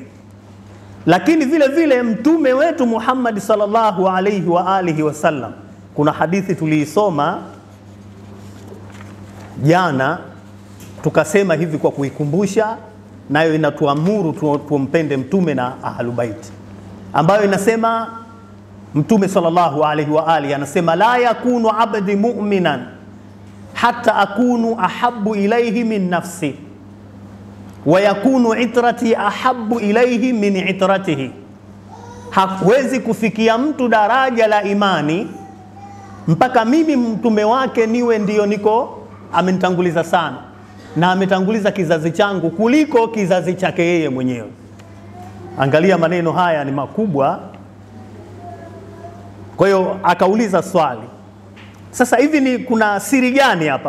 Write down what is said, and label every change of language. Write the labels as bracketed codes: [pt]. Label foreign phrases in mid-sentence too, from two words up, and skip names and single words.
[sw] Lakini vile vile mtume wetu Muhammad [ar] صلى الله عليه وعلى آله وسلم, [sw] kuna hadithi tuliisoma jana tukasema hivi kwa kuikumbusha, nayo inatuamuru tumpende mtume na ahlubait, ambayo inasema mtume [ar] صلى الله عليه وعلى آله [sw] anasema [ar] لا يكون عبد مؤمنا حتى أكون أحب إليه من نفسه ويكون عترتي أحب إليه من عترته. [sw] Hawezi kufikia mtu daraja la imani mpaka mimi mtume wake niwe ndio niko amenitanguliza sana na ametanguliza kizazi changu kuliko kizazi chake yeye mwenyewe. Angalia, maneno haya ni makubwa. Kwa hiyo akauliza swali, sasa hivi ni kuna siri gani hapa?